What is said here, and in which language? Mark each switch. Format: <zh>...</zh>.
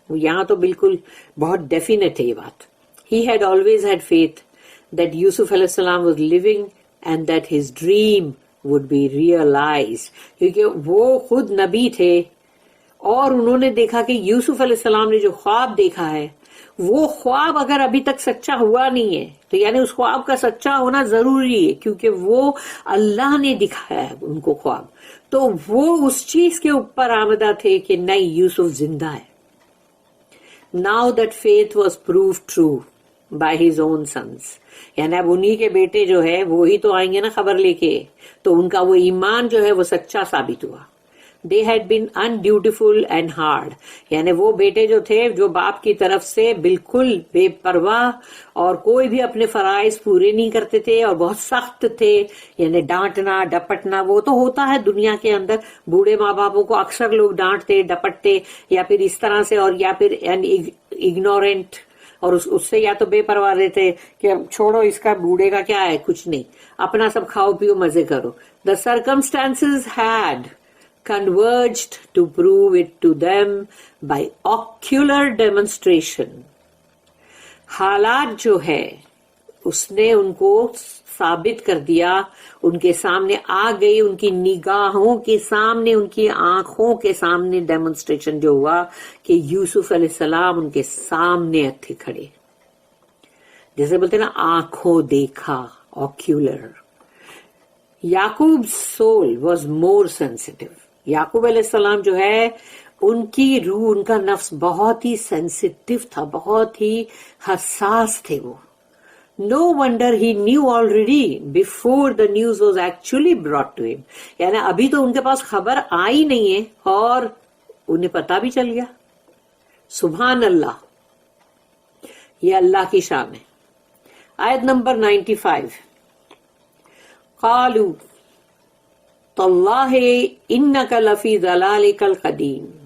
<ur>یہاں تو بالکل بہت ڈیفینیٹ ہے یہ بات.</ur> <en>he had always had faith that Yusuf علیہ السلام was living and that his dream would be realised,</en> <ur>کیونکہ وہ خود نبی تھے اور انہوں نے دیکھا کہ یوسف علیہ السلام نے جو خواب دیکھا ہے وہ خواب اگر ابھی تک سچا ہوا نہیں ہے تو یعنی اس خواب کا سچا ہونا ضروری ہے، کیونکہ وہ اللہ نے دکھایا ہے ان کو خواب، تو وہ اس چیز کے اوپر آمدہ تھے کہ نہیں یوسف زندہ ہے.</ur> <en>Now that faith was proved true by his own sons.</en> <ur>یعنی اب انہی کے بیٹے جو ہے وہی تو آئیں گے نا خبر لے کے، تو ان کا وہ ایمان جو ہے وہ سچا ثابت ہوا.</ur> <en>They had been undutiful and hard.</en> <ur>یعنی وہ بیٹے جو تھے جو باپ کی طرف سے بالکل بے پرواہ اور کوئی بھی اپنے فرائض پورے نہیں کرتے تھے اور بہت سخت تھے، یعنی ڈانٹنا ڈپٹنا وہ تو ہوتا ہے دنیا کے اندر. بوڑھے ماں باپوں کو اکثر لوگ ڈانٹتے ڈپٹتے یا پھر اس طرح سے، اور یا پھر اگنورینٹ، اور اس سے یا تو بے پرواہ رہتے کہ چھوڑو اس کا بوڑھے کا کیا ہے، کچھ نہیں، اپنا سب کھاؤ پیو مزے کرو.</ur> <en>The circumstances had converged to prove it to them by ocular demonstration.</en> <ur>حالات جو ہے اس نے ان کو ثابت کر دیا، ان کے سامنے آ گئی، ان کی نگاہوں کے سامنے، ان کی آنکھوں کے سامنے ڈیمونسٹریشن جو ہوا کہ یوسف علیہ السلام ان کے سامنے تھے کھڑے، جیسے بولتے نا آنکھوں دیکھا، اوکیولر.</ur> <en>Yaqub soul was more sensitive.</en> <ur>یعقوب علیہ السلام جو ہے ان کی روح، ان کا نفس بہت ہی سینسٹیو تھا، بہت ہی حساس تھے وہ.</ur> <en>No wonder he knew already before the news was actually brought to him.</en> <ur>یعنی ابھی تو ان کے پاس خبر آئی نہیں ہے اور انہیں پتا بھی چل گیا. سبحان اللہ، یہ اللہ کی شان ہے. آیت نمبر 95.</ur> <ar>قالوا تاللہ انک لفی ضلالک القدیم.</ar>